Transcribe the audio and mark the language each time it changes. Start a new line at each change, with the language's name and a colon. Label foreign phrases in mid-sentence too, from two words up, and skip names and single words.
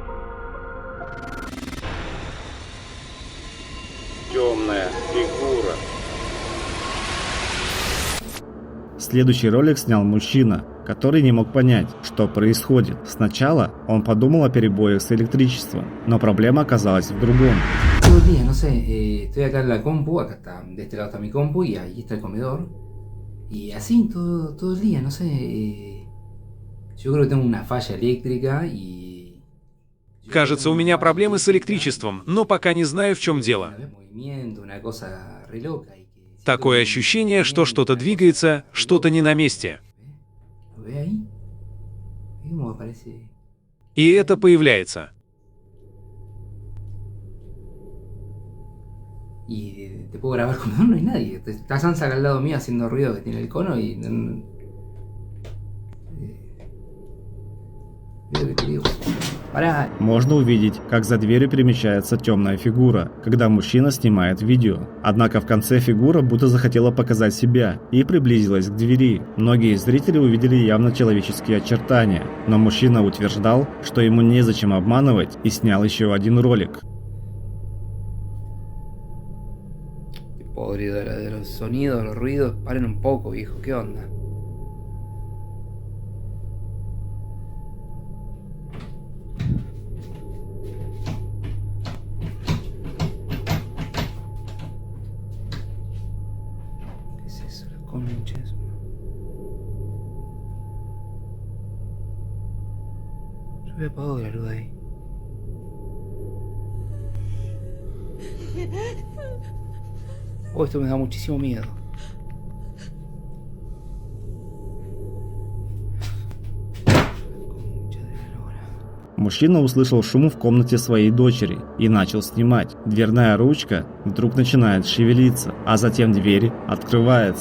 Russian: Темная фигура. Следующий ролик снял мужчина, который не мог понять, что происходит. Сначала он подумал о перебоях с электричеством, но проблема оказалась в другом.
Spanish: Todo el día, no sé, estoy acá en la compu, acá está, de este lado está mi compu y ahí está el comedor. Y así todo el día, no sé, yo creo que tengo una falla eléctrica y...
Russian: Кажется, у меня проблемы с электричеством, но пока не знаю, в чем дело. Такое ощущение, что что-то двигается, что-то не на месте. И это появляется.
Spanish: Y te puedo grabar como no hay nadie. Está Sansa acá al lado mío haciendo ruido que tiene el cono y...
Russian: Можно увидеть, как за дверью перемещается темная фигура, когда мужчина снимает видео. Однако в конце фигура будто захотела показать себя и приблизилась к двери. Многие зрители увидели явно человеческие очертания, но мужчина утверждал, что ему незачем обманывать, и снял еще один ролик.
Spanish: Podrido de los sonidos, los ruidos, paren un poco, viejo, ¿qué onda? ¿Qué es eso? La concha de su madre. Yo había apagado la luz ahí. Oh, esto me da muchísimo miedo.
Russian: Мужчина услышал шум в комнате своей дочери и начал снимать. Дверная ручка вдруг начинает шевелиться, а затем дверь открывается.